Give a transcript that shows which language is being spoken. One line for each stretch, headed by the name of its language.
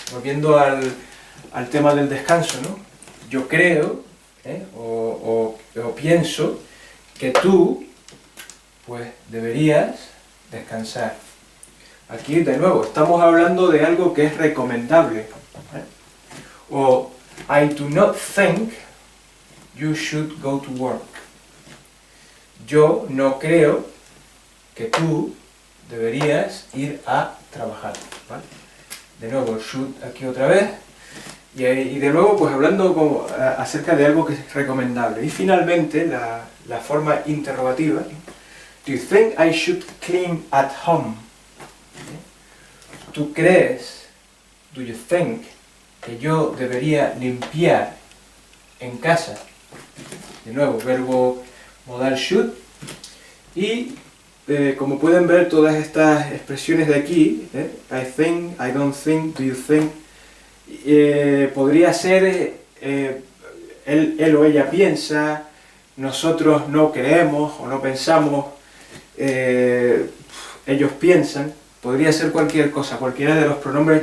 Spanish: Volviendo al tema del descanso, ¿no? Yo creo, o pienso que tú, pues, deberías descansar. Aquí, de nuevo, estamos hablando de algo que es recomendable.
English: O, I do not think you should go to work.
Spanish: Yo no creo que tú deberías ir a trabajar, ¿vale? De nuevo, should aquí otra vez. Y de nuevo, pues hablando acerca de algo que es recomendable. Y finalmente, la forma interrogativa.
English: Do you think I should clean at home?
Spanish: ¿Tú crees,
English: do you think,
Spanish: que yo debería limpiar en casa? De nuevo, verbo modal should. Y como pueden ver, todas estas expresiones de aquí,
English: I think, I don't think, do you think,
Spanish: podría ser él o ella piensa, nosotros no creemos o no pensamos, ellos piensan, podría ser cualquier cosa, cualquiera de los pronombres.